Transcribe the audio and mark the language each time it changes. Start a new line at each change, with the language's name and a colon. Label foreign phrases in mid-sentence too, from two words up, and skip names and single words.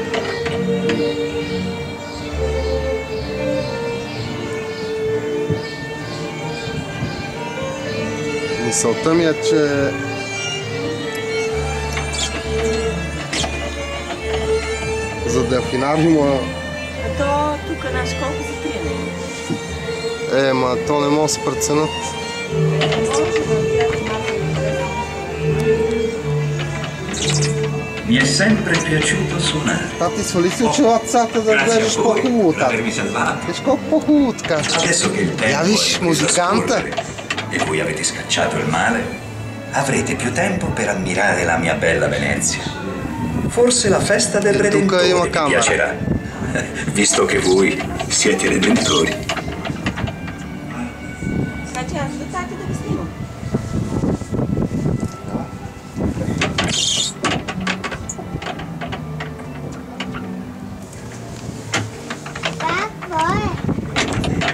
Bulgarian: Мисълта ми е, че за делфинариума... А то тук наш колко за приеме? Ма то не може да се преценят.
Italian: Mi è sempre piaciuto suonare.
Bulgarian: Tati, свали си очилата сега да гледаш по-хубаво, тати. Виж колко по-хубаво така.
Italian: Adesso che il
Bulgarian: Я
Italian: tempo
Bulgarian: виж
Italian: è
Bulgarian: музиканта.
Italian: e voi avete scacciato il male, avrete più tempo per ammirare la mia bella Venezia. Forse la festa del Redentore vi piacerà, visto che voi siete redentori.
Bulgarian: Значи аз до тати да ви снимам. Какво е?